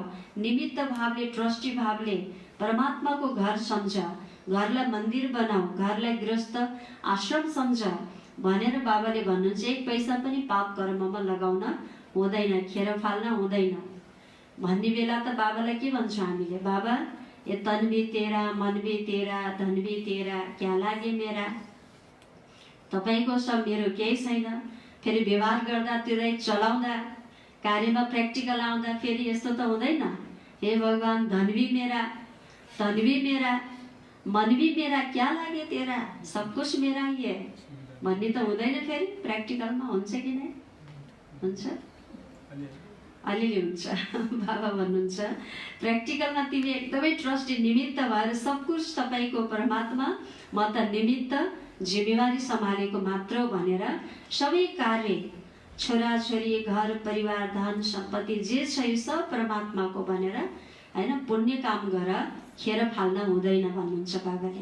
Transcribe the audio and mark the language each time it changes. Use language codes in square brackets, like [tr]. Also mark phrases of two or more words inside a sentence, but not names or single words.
[ne] निमित्त भावले, ट्रस्टी भावले परमात्माको घर सम्झ, घरलाई मन्दिर बनाऊ, घरलाई गृहस्थ आश्रम सम्झ भनेर बाबाले भन्नुहुन्छ। एक पैसा पनि पाप कर्ममा लगाउन हुँदैन, खेर फाल्न हुँदैन भन्ने बेला त बाबालाई के भन्छौँ हामीले? [hi] बाबा ये तन भी तेरा, मन भी तेरा, धन भी तेरा, क्या लागे मेरा? [ne] तपाईँको सब, मेरो केही छैन। फेरि व्यवहार गर्दा, त्यसलाई चलाउँदा, कार्यमा प्र्याक्टिकल आउँदा फेरि यस्तो त हुँदैन। [hi] हे भगवान धन भी मेरा, तन भी मेरा, मन भी मेरा क्या लागे तेरा, सब कुछ मेरा ही है [ne] भन्ने त हुँदैन। फेरि प्र्याक्टिकलमा हुन्छ कि नै? हुन्छ, अलिअलि हुन्छ। बाबा भन्नुहुन्छ प्र्याक्टिकलमा तिमी एकदमै ट्रस्टी निमित्त भएर [hi] सब कुछ [ne] तपाईँको परमात्मा, म त निमित्त जिम्मेवारी सम्हालेको मात्र भनेर सबै कार्य, छोराछोरी, घर परिवार, धन सम्पत्ति जे छ यो सब परमात्माको भनेर हैन, पुण्य काम गर, खेर फाल्न हुँदैन भन्नुहुन्छ बाबाले।